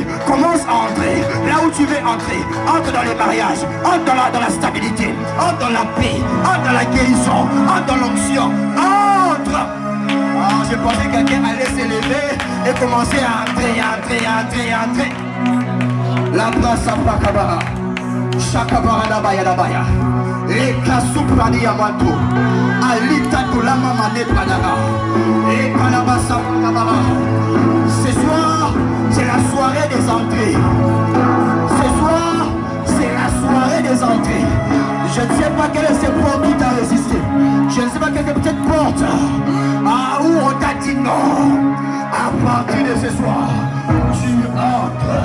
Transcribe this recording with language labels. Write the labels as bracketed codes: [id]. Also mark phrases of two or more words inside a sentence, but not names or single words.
[fr] Commence à entrer. Là où tu veux entrer. Entre dans les mariages. Entre dans la stabilité. Entre dans la paix. Entre dans la guérison. Entre dans l'onction. Entre. Ah, je pensais que quelqu'un allait s'élever et commencer à entrer. La place à Pakabara. Shakabara dabaya dabaya. Et Kasuprani Yamato. Alita Tulama Mane Padara. Et Kalabasa Pakabara. Ce soir, c'est la soirée des entrées. Ce soir, c'est la soirée des entrées. Je ne sais pas quelle est cette porte qui t'a résisté. Je ne sais pas quelle est cette porte. Ah, où on t'a dit non. À partir de ce soir, tu entres.